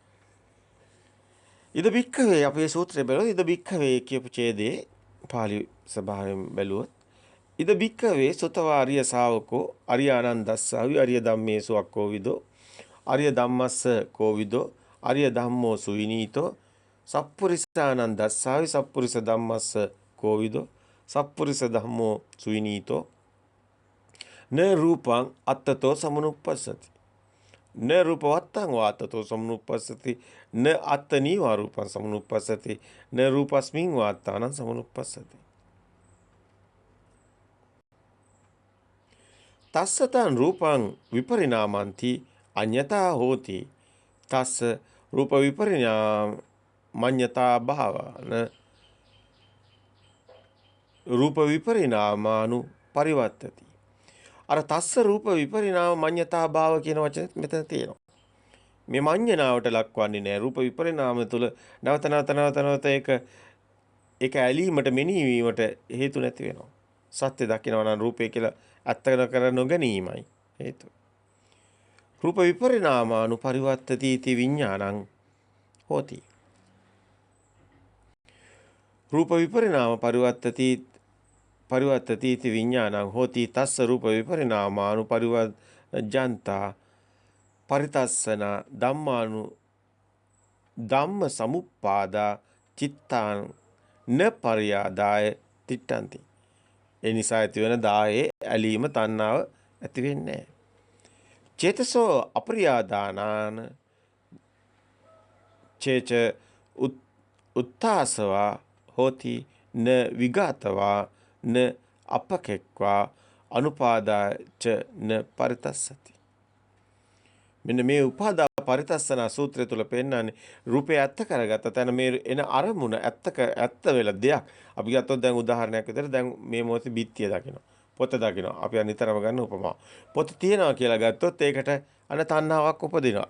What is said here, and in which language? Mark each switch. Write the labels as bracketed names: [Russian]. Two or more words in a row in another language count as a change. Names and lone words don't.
[Pali] ඉද බික්කවේ [Sinhala] අපේ සූත්‍රය බලුවොත් [Pali] ඉද බික්කවේ [Sinhala] කියපු ඡේදයේ පාලි ස්වභාවයෙන් බැලුවොත් [Pali] ඉද බික්කවේ සුතවා ආර්ය ශාවකෝ අරියානන්දස්සාවි ආර්ය ධම්මේසු අක්කෝවිදෝ ආර්ය ධම්මස්ස කෝවිදෝ ආර්ය ධම්මෝ සුවිනීතෝ සප්පුරිසානන්දස්සාවි සප්පුරිස ධම්මස්ස කෝවිදෝ සප්පුරිස ධම්මෝ සුවිනීතෝ න රූපං අත්තතෝ සමනුප්පස්සති න රූපවත්තං වාත්තතෝ සමනුප්පස්සති න අත්තනී වා රූපං සමනුප්පස්සති න රූපස්මින් වාත්තානං සමනුප්පස්සති තස්සතං රූපං විපරිණාමಂತಿ අඤ්ඤතා හෝති තස්ස රූප විපරිණාමඤ්ඤතා භාවන රූප විපරිණාමානු පරිවර්තති අර තස්ස රූප විපරිණාම මඤ්ඤතා භාව [Sinhala] කියන වචනේත් මෙතන තියෙනවා. මේ මඤ්ඤණාවට ලක්වන්නේ නැහැ. රූප විපරිණාම තුළ නැවත ඒක ඇලීමට මෙනෙහිවීමට හේතු නැති වෙනවා. සත්‍ය දකිනවා නම් රූපය කියලා අත්කර කර නොගැනීමයි හේතුව. [Pali] රූප විපරිණාමානු පරිවර්තති इति විඥානං හෝති. රූප විපරිණාම පරිවර්තති इति විඥානං හෝති තස්ස රූප විපරිණාමානු පරිවර්ජන්තා පරිතස්සන ධම්ම සමුප්පාදා චිත්තාං න පරියාදාය තිට්ඨಂತಿ. [Sinhala] ඒ නිසා ඇති වෙන දායේ ඇලීම තණ්හාව ඇති වෙන්නේ නැහැ. [Pali] චේතසෝ අපරියාදානාන චේච උත්තාසවා හෝති න විගතවා න අපකෙක්වා අනුපාදාච න පරිතස්සති. [Sinhala] මෙන්න මේ උපාදා පරිතස්සන සූත්‍රය තුල පෙන්නන්නේ රූපය ඇත්ත කරගත්ත තැන මේ එන අරමුණ ඇත්ත වෙලා දෙයක්. අපි ගත්තොත් දැන් උදාහරණයක් විදිහට දැන් මේ මොහොතේ බිත්තිය දකිනවා. පොත දකිනවා. අපි නිතරම ගන්න උපමාව. පොත තියනවා කියලා ගත්තොත් ඒකට අන තණ්හාවක් උපදිනවා.